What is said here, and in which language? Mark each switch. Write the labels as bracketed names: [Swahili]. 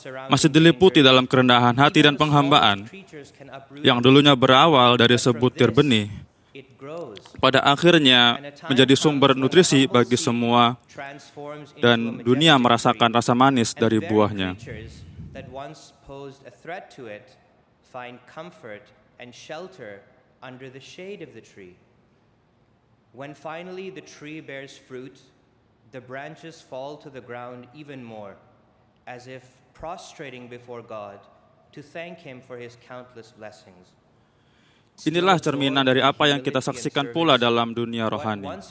[Indonesian] Masih diliputi dalam kerendahan hati dan penghambaan, yang dulunya berawal dari sebutir benih, pada akhirnya menjadi sumber nutrisi bagi semua, dan dunia merasakan rasa manis dari buahnya. [English] That once posed a threat to it find comfort and shelter under the shade of the tree. When finally the tree bears fruit, the branches fall to the ground even more, as if prostrating before God to thank Him for His countless blessings. [Indonesian] Inilah cerminan dari apa yang kita saksikan pula dalam dunia rohani.